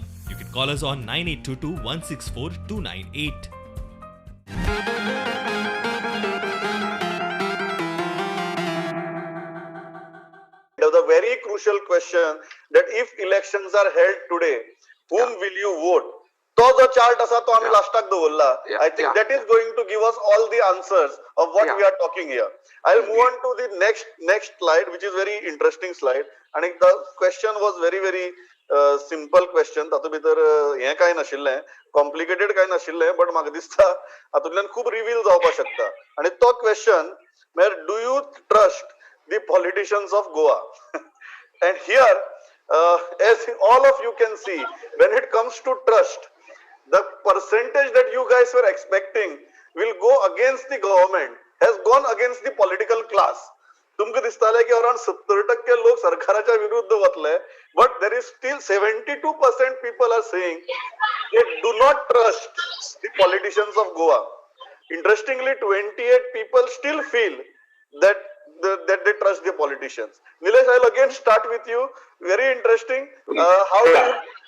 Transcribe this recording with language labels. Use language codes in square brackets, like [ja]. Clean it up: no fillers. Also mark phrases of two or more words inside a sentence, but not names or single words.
[en] You can call us on 9822 164 298. The very crucial question that if elections are held today, whom will you vote? [kok] तो जो chart असा तो आम्ही लास्टाक दवरला. [en] I think that is going to give us all the answers of what we are talking here. I'll move on to the next slide, which is very interesting slide. And the question was very simple question. [kok] तातूंत भितर हे काय नाशिल्लें, complicated काय नाशिल्लें, but म्हाका दिसता हातूंतल्यान खूब रिवील जावपाक शकता. आणि तो [en] question, do you trust the politicians of Goa? And here, as all of you can see, when it comes to trust, the percentage that you guys were expecting will go against the government has gone against the political class. [kok] तुमकां दिसताले की around 70% लोक सरकाराच्या विरुद्ध वतले, [en] but there is still 72% people are saying they do not trust the politicians of Goa. Interestingly, 28 people still feel that they trust the politicians. Nilesh, I'll again start with you. Very interesting. How do you